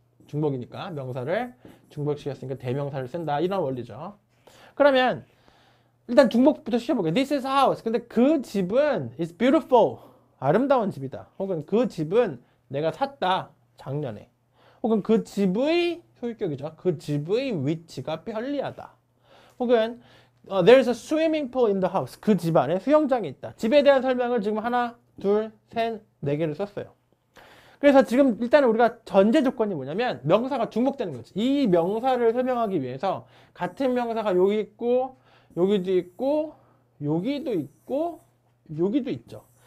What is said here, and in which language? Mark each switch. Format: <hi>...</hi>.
<ko>중복이니까 명사를 중복시켰으니까 대명사를 쓴다, 이런 원리죠. 그러면 일단 중복부터 시켜볼게요.</ko> <en>This is a house.</en> <ko>근데 그 집은</ko> <en>is beautiful,</en> <ko>아름다운 집이다. 혹은 그 집은 내가 샀다, 작년에. 혹은 그 집의 소유격이죠. 그 집의 위치가 편리하다.</ko> <en>혹은 there's a swimming pool in the house.</en> <ko>그 집 안에 수영장이 있다. 집에 대한 설명을 지금 하나, 둘, 셋, 네 개를 썼어요. 그래서 지금 일단은 우리가 전제 조건이 뭐냐면 명사가 중복되는 거지. 이 명사를 설명하기 위해서 같은 명사가 여기 있고, 여기도 있고, 여기도 있고, 여기도 있죠.</ko>